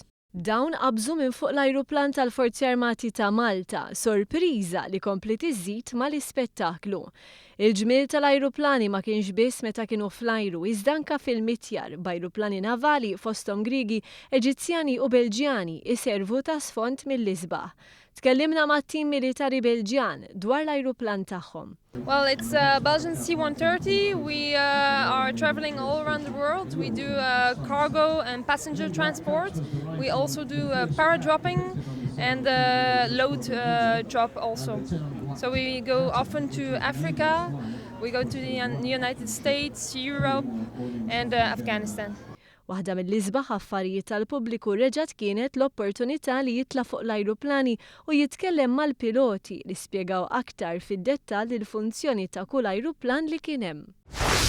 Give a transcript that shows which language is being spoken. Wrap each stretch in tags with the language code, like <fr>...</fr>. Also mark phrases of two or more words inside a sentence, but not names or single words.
<mt>Dawn qabżu minn fuq l-ajruplan tal-Forzi Armati ta' Malta, sorpriża li komplet iżżid mal-ispettaklu. Il-ġmiel tal-ajruplani ma kienx biss meta kienu fl-ajru, iżda anke fil-mitjar b'ajruplani navali fosthom Griegi, Eġizzjani u Belġjani iservu ta' sfond mill-isbaħ. Tkellimna mat-tim militari Belġjan dwar l-ajruplan tagħhom.</mt> <en>Well, it's a Belgian C-130. We are traveling all around the world. We do cargo and passenger transport. We also do para-dropping and load drop also. So we go often to Africa, we go to the United States, Europe and Afghanistan.</en> <mt>Waħda mill-isbaħ affarijiet tal-pubbliku reġgħet kienet l-opportunità li jitla' fuq l-ajruplani u jitkellem mal-piloti li spjegaw aktar fid-dettall il-funzjoni ta' kull ajruplan li kien hemm.</mt>